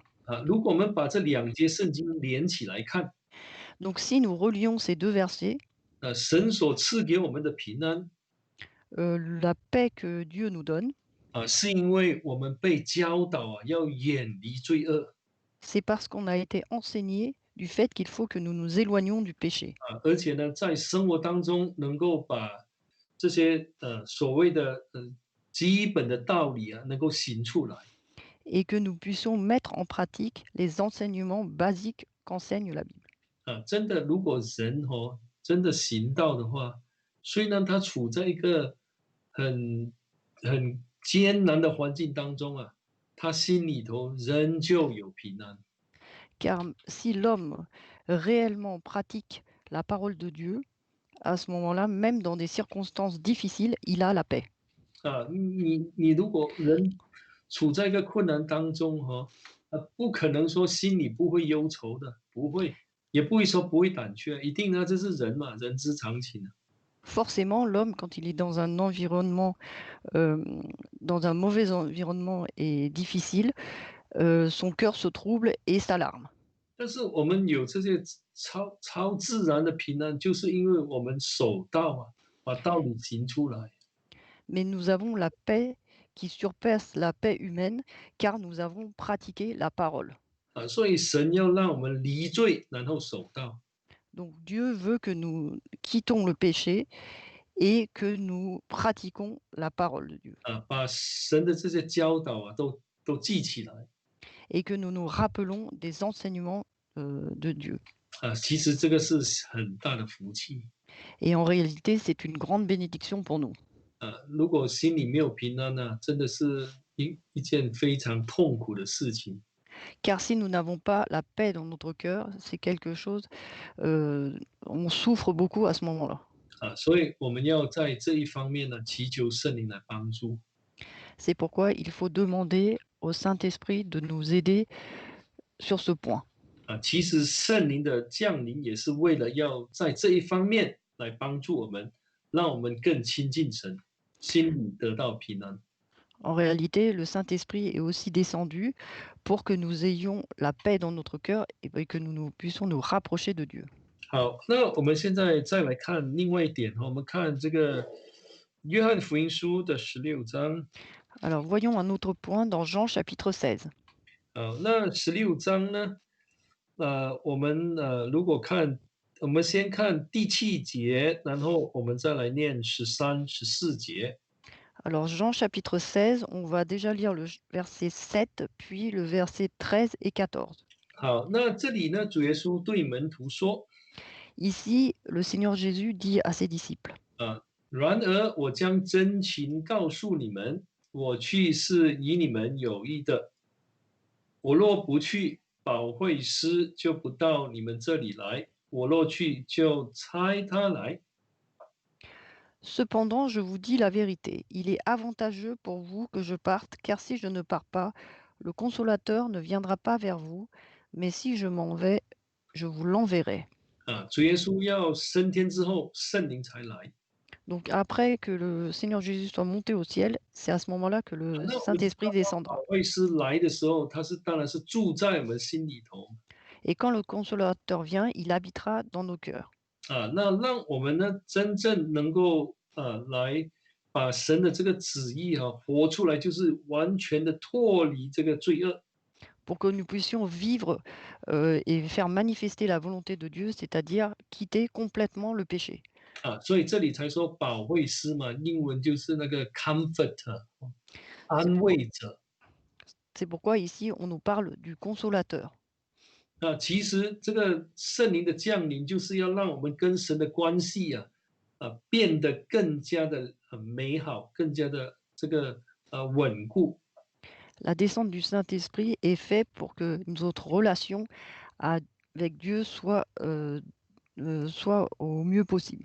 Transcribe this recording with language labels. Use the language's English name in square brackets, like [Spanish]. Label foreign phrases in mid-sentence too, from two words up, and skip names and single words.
[Chinese] 如果我们把这两节圣经连起来看， [French] Donc si nous relions ces deux versets, [Chinese] 神所赐给我们的平安 [French] la paix que Dieu nous donne, [Chinese] 是因为我们被教导要远离罪恶 [French] c'est parce qu'on a été enseigné du fait qu'il faut que nous nous éloignions du péché [Chinese] 而且呢，在生活当中能够把这些所谓的基本的道理能够行出来。 [French] et que nous puissions mettre en pratique les enseignements basiques qu'enseigne la Bible. [Chinese] 真的，如果人真的行道的话，虽然他处在一个很艰难的环境当中他心里头仍旧有平安。 [French] Car si l'homme réellement pratique la parole de Dieu, à ce moment-là, même dans des circonstances difficiles, il a la paix. [Chinese] 你如果人处在一个困难当中不可能说心里不会忧愁的，不会，也不会说不会胆怯，一定呢，这是人嘛，人之常情啊。 [French] Forcément, l'homme, quand il est dans un environnement, dans un mauvais environnement et difficile, son cœur se trouble et s'alarme. [Chinese] 但是我们有这些超自然的平安，就是因为我们守道啊，把道理行出来。 [French] Mais nous avons la paix qui surpasse la paix humaine, car nous avons pratiqué la parole. [Chinese] 所以神要让我们离罪，然后守道。 [French] Donc Dieu veut que nous quittons le péché et que nous pratiquons la parole de Dieu, [Chinese] 把神的这些教导啊，都记起来。 [French] et que nous nous rappelons des enseignements de Dieu. [Chinese] 其实这个是很大的福气。 [French] Et en réalité, c'est une grande bénédiction pour nous. [Chinese] 如果心里没有平安呢、真的是一件非常痛苦的事情。 [French] Car si nous n'avons pas la paix dans notre cœur, c'est quelque chose, on souffre beaucoup à ce moment-là. [Chinese] 所以我们要在这一方面呢，祈求圣灵来帮助。 [French] C'est pourquoi il faut demander au Saint-Esprit de nous aider sur ce point. [Chinese] 其实圣灵的降临也是为了要在这一方面来帮助我们，让我们更亲近神，心里得到平安。 [French] En réalité, le Saint-Esprit est aussi descendu pour que nous ayons la paix dans notre cœur et que nous puissions nous rapprocher de Dieu. [Chinese] 好，那我们现在再来看另外一点，我们看这个约翰福音书的16章。 [French] Alors voyons un autre point dans Jean chapitre 16. [Chinese] 那16章呢，我们如果看，我们先看第7节，然后我们再来念13、14节。 [French] Alors Jean chapitre 16, on va déjà lire le verset 7, puis le verset 13 et 14. [Chinese] 好，那这里呢，主耶稣对门徒说， [French] Ici, le Seigneur Jésus dit à ses disciples, [Chinese] 然而我将真情告诉你们，我去是与你们有益的。我若不去，保惠师就不到你们这里来；我若去，就差他来。 [French] Cependant, je vous dis la vérité, il est avantageux pour vous que je parte, car si je ne pars pas, le consolateur ne viendra pas vers vous, mais si je m'en vais, je vous l'enverrai. [Chinese] 主耶稣要升天之后，圣灵才来。 [French] Donc après que le Seigneur Jésus soit monté au ciel, c'est à ce moment-là que le [Chinese] 那我们知道， [French] Saint-Esprit [Chinese] 保 [French] descendra. [Chinese] 惠师来的时候，当然是住在我们心里头。 [French] Et quand le consolateur vient, il habitera dans nos cœurs. [Chinese] 那让我们呢，真正能够来把神的这个旨意活出来，就是完全的脱离这个罪恶。 [French] Pour que nous puissions vivre et faire manifester la volonté de Dieu, c'est-à-dire quitter complètement le péché. [Chinese] 所以这里才说保惠师嘛，英文就是那个 comforter， [French] C'est [Chinese] 安 [French] pourquoi, [Chinese] 慰者。 [French] c'est pourquoi ici on nous parle du consolateur. [Chinese] 其实这个圣灵的降临，就是要让我们跟神的关系变得更加的美好，更加的这个稳固。 [French] La descente du Saint-Esprit est faite pour que notre relation avec Dieu soit au mieux possible.